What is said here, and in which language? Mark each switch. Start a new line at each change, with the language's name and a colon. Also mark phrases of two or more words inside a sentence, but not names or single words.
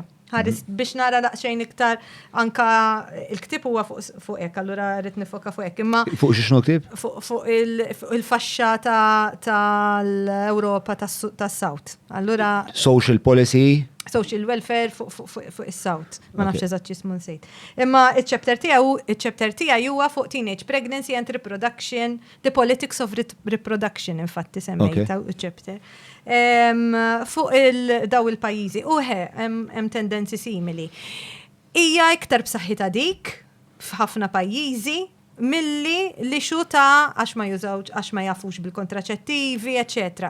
Maltese: Ħares biex nara daqsxejn iktar anka il-ktib huwa fuq hekk, allura rrid nifoka fuq hekk. Imma fuq x'inhu ktib? Fuq il-faxxa tal-Ewropa tas-South. Allura
English: social policy, social welfare
Maltese: fuq is-South. Ma nafx eżatt x'ismu nsejt. Imma iċ-chapter tiegħi huwa fuq
English: teenage pregnancy and reproduction, the politics of reproduction
Maltese: infatti semmejta iċ-chapter. Fuq daw il-pajjiżi u hemm tendenzi simili. Hija iktar b'saħħitha dik f'ħafna pajjiżi milli li xuta għax ma jużawx għax ma jafux bil-kontraċettivi, eċetera.